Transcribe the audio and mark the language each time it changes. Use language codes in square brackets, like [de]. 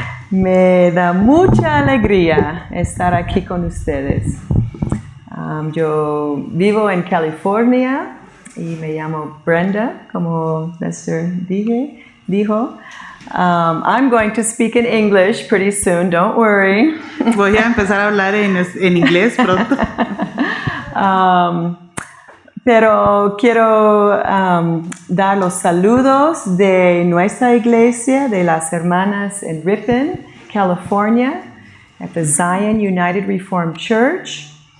[es] Me da mucha alegría estar aquí con ustedes. Yo vivo en California y me llamo Brenda, como Lester dijo. [en] I'm going to speak in English pretty soon, don't worry. [es] Voy a empezar a hablar en inglés pronto. Pero quiero dar los saludos de nuestra iglesia, de las hermanas en Ripon, California, [en] at the Zion United Reformed Church.